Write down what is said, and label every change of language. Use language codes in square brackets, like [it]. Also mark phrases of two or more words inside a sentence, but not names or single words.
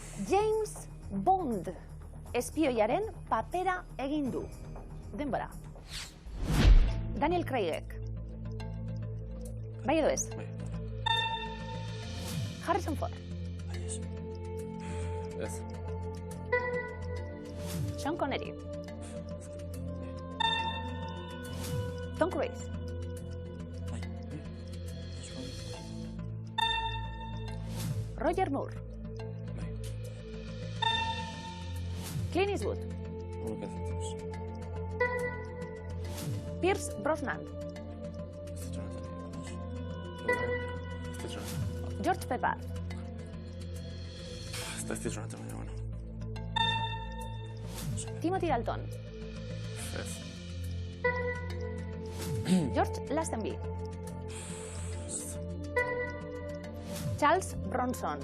[eu] James Bond espioiaren papera egin du. Denbora. Daniel Craigek. Bai edo ez? Bai. Harrison Ford. Ez. Sean Connery. Tom Cruise. Roger Moore. Clint Eastwood. Pierce Brosnan. George Pepper. Ez da Jonathan, baina, bueno. Timothy Dalton. Ez. George Lazenby. Charles Bronson.